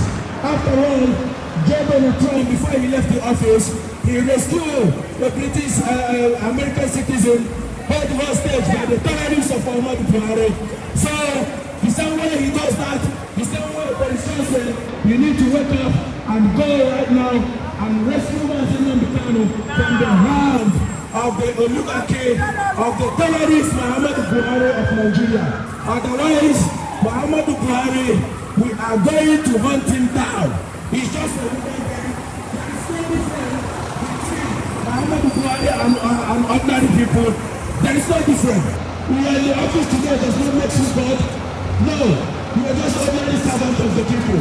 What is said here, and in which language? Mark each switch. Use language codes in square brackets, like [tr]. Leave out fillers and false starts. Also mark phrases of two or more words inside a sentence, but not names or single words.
[en] After all, Donald Trump, before he left the office, he rescued the British American citizen held hostage by the terrorists of Muhammadu Buhari. So, the same way he does that, the same way Boris Johnson, you need to wake up and go right now and rescue MAZI NNAMDI KANU from the hands of the oligarchy of the terrorist Muhammadu Buhari of Nigeria. Otherwise, Muhammadu Buhari, we are going to hunt him down. He's just a woman guy. There is no difference between Muhammadu Buhari and ordinary people. There is no difference. We are in the office today, does not make you God. No, we are just ordinary servants of the people.